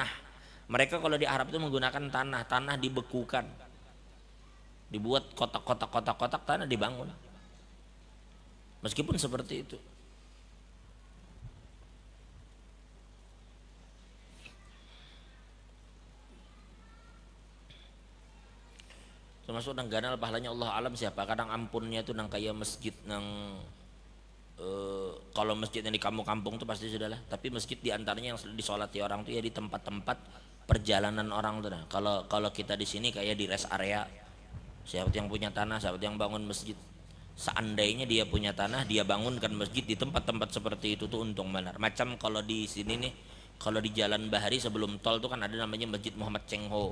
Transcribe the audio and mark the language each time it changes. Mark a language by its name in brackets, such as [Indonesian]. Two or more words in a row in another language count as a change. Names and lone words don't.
[Indonesian] Mereka kalau di Arab itu menggunakan tanah dibekukan, dibuat kotak-kotak tanah dibangun. [Banjar] Meskipun seperti itu. Termasuk nang ganal pahalanya Allah alam siapa, kadang ampunnya itu nang kayak masjid nang kalau masjidnya di kampung-kampung tuh pasti sudah lah, tapi masjid diantaranya yang disolati orang tuh ya di tempat-tempat perjalanan orang tuh. [Indonesian] Nah kalau kita di sini kayak di rest area, siapa yang punya tanah, siapa yang bangun masjid, seandainya dia punya tanah, dia bangunkan masjid di tempat-tempat seperti itu tuh untung benar. Macam kalau di sini nih, kalau di Jalan Bahari sebelum tol tuh kan ada namanya Masjid Muhammad Cengho.